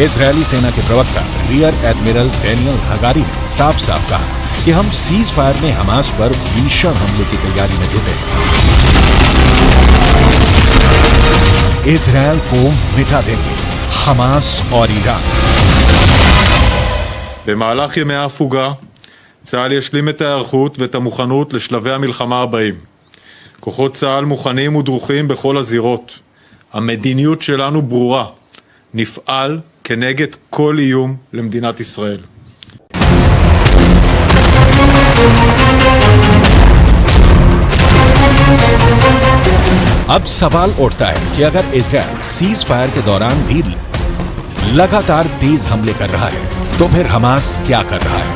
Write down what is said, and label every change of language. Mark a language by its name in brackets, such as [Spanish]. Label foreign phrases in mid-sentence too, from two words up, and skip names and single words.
[Hindi] इजरायली सेना के प्रवक्ता रियर एडमिरल डैनियल हगारी ने साफ साफ कहा कि हम [English] cease fire [Hindi] में हमास पर भीषण हमले की तैयारी में जुटे। इजरायल को मिटा देंगे हमास और ईरान। [Hebrew] במהלך ימי ההפוגה, צה"ל ישלים את ההיערכות ואת המוכנות לשלבי המלחמה הבאים. כוחות צה"ל מוכנים ודרוכים בכל הזירות. המדיניות שלנו ברורה. נפעל כנגד כל איום למדינת ישראל. [Hindi] अब सवाल उठता है कि अगर इजरायल [English] cease fire [Hindi] के दौरान भी लगातार तेज हमले कर रहा है तो फिर हमास क्या कर रहा है।